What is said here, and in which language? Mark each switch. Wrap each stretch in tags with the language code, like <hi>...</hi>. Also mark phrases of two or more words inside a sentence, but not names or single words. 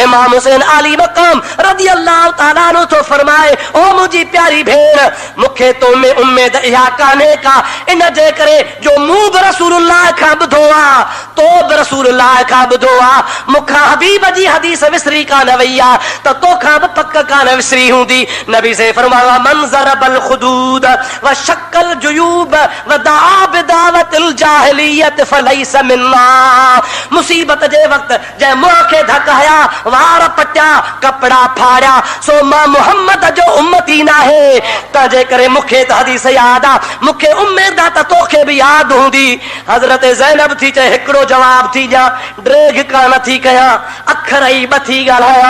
<sd>इमाम हुसैन आली मक़ाम</sd> <ar>رضي الله تعالى عنه</ar> <sd>थो फरमाए, ओ मुंहिंजी प्यारी भेण, मूंखे तो में उम्मीद इहा कान्हे का, इन जे करे जो मूं बि रसूलुल्लाह खां ॿुधो आहे, तो बि रसूलुल्लाह खां ॿुधो आहे, मूंखां हबीब जी हदीस विसरी कान वई आहे त तोखां बि पक कान विसरी हूंदी।</sd> <ur>نبی سے فرمایا,</ur> <ar>من ضرب الخدود وشق الجيوب ودعا بدعوى الجاهلية فليس منا.</ar> <sd>मुसीबत जे वक्त जंहिं मुंहं खे धक हया, वार पटिया, कपड़ा फाड़िया, सो मां मुहम्मद जो उम्मती नाहे। तंहिंजे करे मूंखे त हदीस यादि आहे, मूंखे उम्मीद आहे त तोखे बि यादि हूंदी। हज़रत ज़ैनब थी चए, हिकिड़ो जवाब थी ॾियां, ड्रेग कान थी कयां, अखर ई बथी ॻाल्हायां।</sd>